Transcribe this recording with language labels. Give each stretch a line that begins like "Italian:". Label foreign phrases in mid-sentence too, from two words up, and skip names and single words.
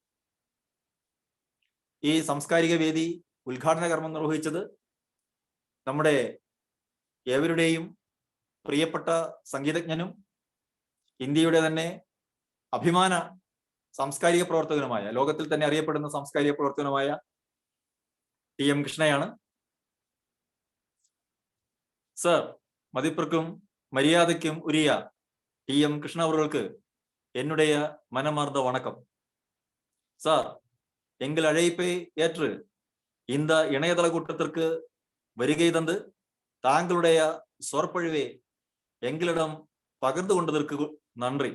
Malayalam: ഈ സാംസ്കാരിക വേദി ഉദ്ഘാടന കർമ്മം നിർവഹിച്ചത് നമ്മുടെ ഏവരുടെയും പ്രിയപ്പെട്ട സംഗീതജ്ഞനും ഇന്ത്യയുടെ തന്നെ അഭിമാന സാംസ്കാരിക പ്രവർത്തകനുമായ, ലോകത്തിൽ തന്നെ അറിയപ്പെടുന്ന സാംസ്കാരിക പ്രവർത്തകനുമായ TM കൃഷ്ണയാണ്.
Tamil: സർ, மதிப்புக்கும் மரியாதைக்கும் உரிய TM கிருஷ்ணா அவர்களுக்கு என்னுடைய மனமார்ந்த வணக்கம். சார், எங்கள் அழைப்பை ஏற்று இந்த இணையதள கூட்டத்திற்கு வருகை தந்து தாங்களுடைய சொற்பொழிவை எங்களிடம் பகிர்ந்து கொண்டதற்கு நன்றி.